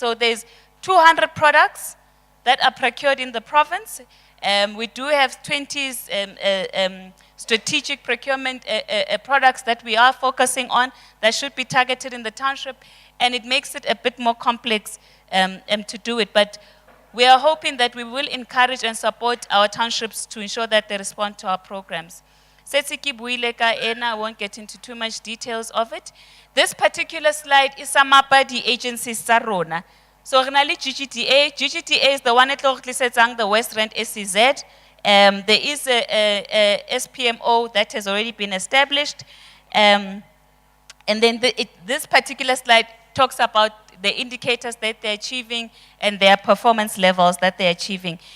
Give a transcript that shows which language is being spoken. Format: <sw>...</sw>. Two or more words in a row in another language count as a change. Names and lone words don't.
<en>So there's 200 products that are procured in the province, We do have 20 strategic procurement products that we are focusing on that should be targeted in the township, and it makes it a bit more complex to do it. But we are hoping that we will encourage and support our townships to ensure that they respond to our programs.</en> <st>Setsiki buile ka ena,</st> <en>I won't get into too much details of it. This particular slide is</en> <st>samapa di agencies tsa rona. So re na le GGTA.</st> <en>GGTA is the one that tlisetsang the West Rand SCZ. There is a SPMO that has already been established. And then this particular slide talks about the indicators that they're achieving and their performance levels that they're achieving.</en>